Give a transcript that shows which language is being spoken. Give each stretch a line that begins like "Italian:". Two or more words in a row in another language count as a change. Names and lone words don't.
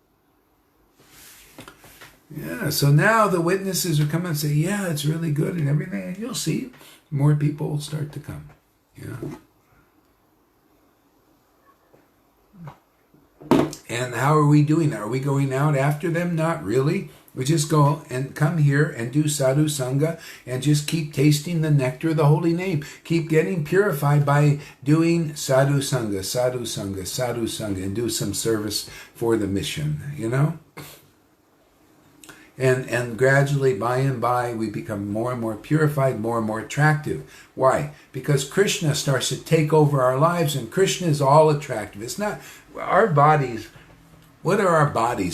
English: Yeah, so now the witnesses will come and say, yeah, it's really good and everything, and you'll see more people will start to come, And how are we doing that? Are we going out after them? Not really. We just go and come here and do
Sanskrit: sadhu sangha
English: and just keep tasting the nectar of the holy name. Keep getting purified by doing
Sanskrit: sadhu sangha, sadhu sangha, sadhu sangha,
English: and do some service for the mission, And gradually, by and by, we become more and more purified, more and more attractive. Why? Because Krishna starts to take over our lives, and Krishna is all attractive. It's not our bodies. What are our bodies?